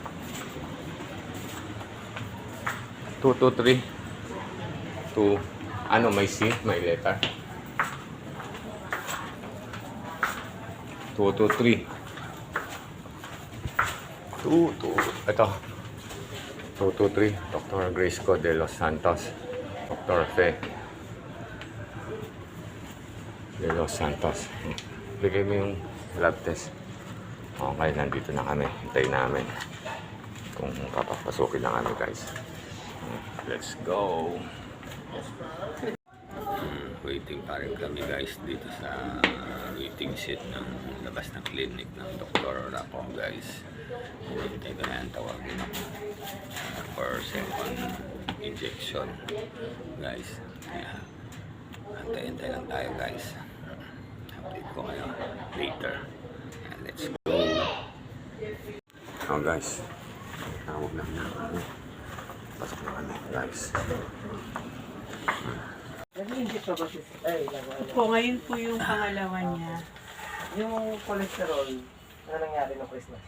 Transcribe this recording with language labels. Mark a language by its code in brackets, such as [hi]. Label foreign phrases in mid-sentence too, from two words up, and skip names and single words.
[tl] 223. 2. Ano, may C? May letter? 223. 2. Ito. 223. Dr. Grace de los Santos. Dr. Fe de los Santos. Bigay mo yung lab test. Okay, nandito na kami. Hintayin namin kung papapasukin na kami guys. [en] Let's go. [tl] Waiting pa rin kami guys dito sa [en] waiting seat [tl] ng labas ng clinic ng Dr. Rapo guys. Hintay ko na yan, tawagin ako [en] for second injection [tl] guys. Kaya antay-antay lang tayo guys. Update ko kayo later. [en] Let's go. [tl] Oh guys, tawag lang na kami. Pasok na kami guys. Po, ngayon po yung pangalawa niya. Yung cholesterol, ano nangyari ng Christmas?